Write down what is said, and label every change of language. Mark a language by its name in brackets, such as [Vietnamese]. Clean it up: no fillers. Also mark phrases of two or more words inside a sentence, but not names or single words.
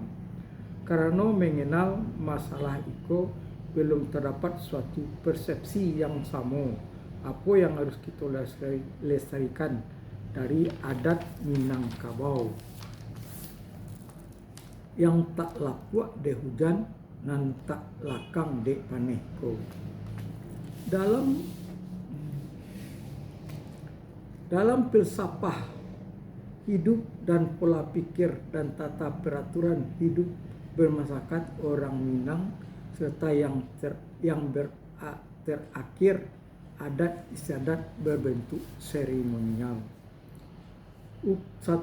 [Indonesian] Karena mengenal masalah iko belum terdapat suatu persepsi yang sama apa yang harus kita lestarikan dari adat Minangkabau yang [Minangkabau] tak lakuak de hujan dan tak lakang de paneh ko. [Indonesian] Dalam filsafah hidup dan pola pikir dan tata peraturan hidup bermasyarakat orang Minang serta yang terakhir adat istiadat berbentuk seremonial. 1.